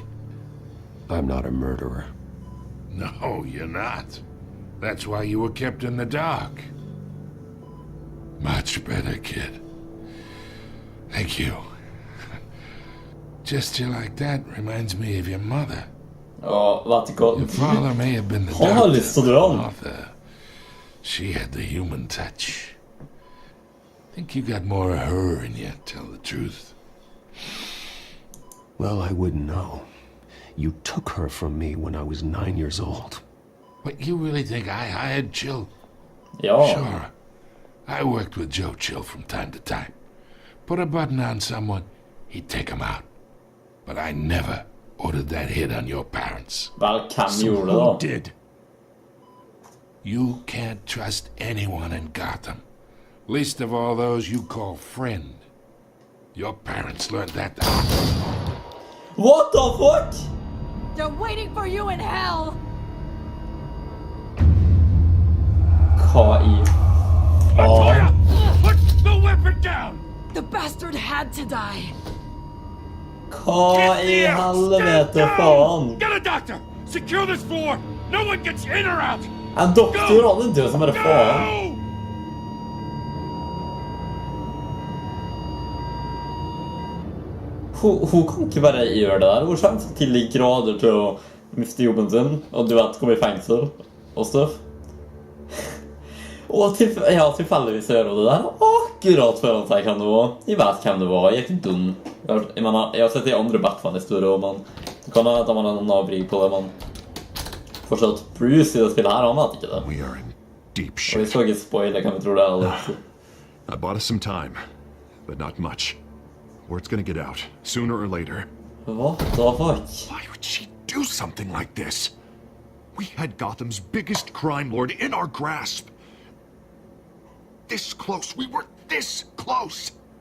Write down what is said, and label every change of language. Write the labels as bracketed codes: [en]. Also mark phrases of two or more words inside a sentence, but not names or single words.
[en] I'm not a murderer. No, you're not. That's why you were kept in the dark. Much better, kid. Thank you. Gesture like that reminds me of your mother. [no] Ja, vet ikke hva... [en] Your father may have been the [no] Han har lyst til å dra [en] doctor, [no] den. [en] Martha. She had the human touch. think you got more of her in you, tell the truth. Well, I wouldn't know. You took her from me when I was 9 years old. What, you really think I hired Chill? [no] Ja. [en] Sure. I worked with Joe Chill from time to time. Put a button on someone, he'd take him out. But I never ordered that hit on your parents. [no] Vel, hvem [en] So [no] gjorde det [en] who [no] da? [en] did? You can't trust anyone in Gotham. Least of all those you call friend. Your parents learned that the hard way. What the fuck? They're waiting for you in hell! [no] Hva i [en] Montoya! [no] faen? [en] Put the weapon down! The bastard had to die. [no] Hva i helvete faen? [en] Get a doctor! Secure this floor! No one gets in or out! [no] En doktor, han er død som bare faen. [en] Go! [no] Hun kan ikke bare gjøre det der. Hun kommer til de grader til å miste jobben sin, og du vet, komme i fengsel og stuff. Og tilfeldigvis gjør hun det der akkurat før han sier hvem det var. Jeg vet hvem det var, jeg er ikke dum. Jeg har sett de andre Batman-historier, men det kan være at man har en avbrig på det, men fortsatt Bruce i det spillet her, han vet ikke det. [en] We are in deep [no] Og vi [en] shit. [no] skal ikke spoile hvem vi tror det er. Eller. [en] I bought us some time, but not much. Word's gonna get out, sooner or later. What the fuck? Why would she do something like this? We had Gotham's biggest crime lord in our grasp. This close. We were this close.